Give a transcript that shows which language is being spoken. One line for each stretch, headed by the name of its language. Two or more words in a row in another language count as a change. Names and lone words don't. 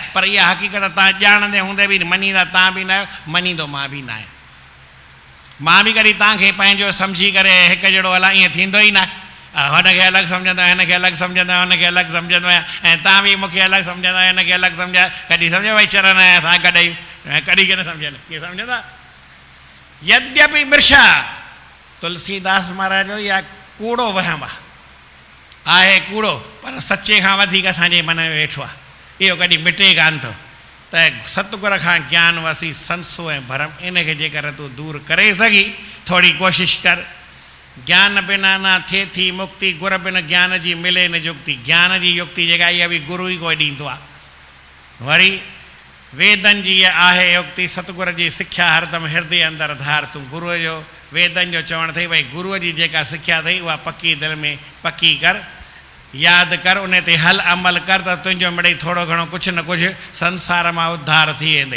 Sindhi: पर इहा हक़ीक़त तव्हां ॼाणंदे हूंदे बि मञींदा तव्हां बि न आहियो, मञींदो मां बि न आहियां। मां बि कॾहिं तव्हांखे पंहिंजो सम्झी करे हिकु जहिड़ो हलां, ईअं थींदो ई न। हुनखे अलॻि सम्झंदो आहियां, हिनखे अलॻि सम्झंदो आहियां, हुनखे अलॻि सम्झंदो आहियां, ऐं तव्हां बि मूंखे अलॻि सम्झंदा आहियो, हिनखे अलॻि सम्झायो। कॾहिं सम्झो भई चरण असां गॾियूं, ऐं कॾहिं कीअं सम्झनि, कीअं सम्झंदा?
Awadhi: यद्यपि मृषा,
Sindhi: तुलसीदास महाराज जो इहा कूड़ो वहम आहे कूड़ो, पर सचे खां वधीक असांजे मन में वेठो आहे। इहो कॾहिं मिटे कान थो। त सतगुर खां ज्ञान वसी संसो ऐं भरम, इनखे जेकर तूं दूरि करे सघी, थोरी कोशिशि कर। ज्ञान बिना न थिए थी मुक्ति, गुर बिन ज्ञान जी मिले न युक्ति। ज्ञान जी युक्ति जेका इहा बि गुरू ई कोई ॾींदो आहे। वरी वेदनि जी इहा आहे युक्ति, सतगुर जी सिख्या हरदम हृदय अंदरि धार। तूं गुरूअ जो, वेदनि जो चवणु अथई भई गुरूअ जी जेका सिख्या अथई उहा पकी दिलि में पकी कर, यादि कर, उन ते हल अमल कर, त तुंहिंजो मिड़ई थोरो घणो कुझु न कुझु संसार मां उद्धार थी वेंदई।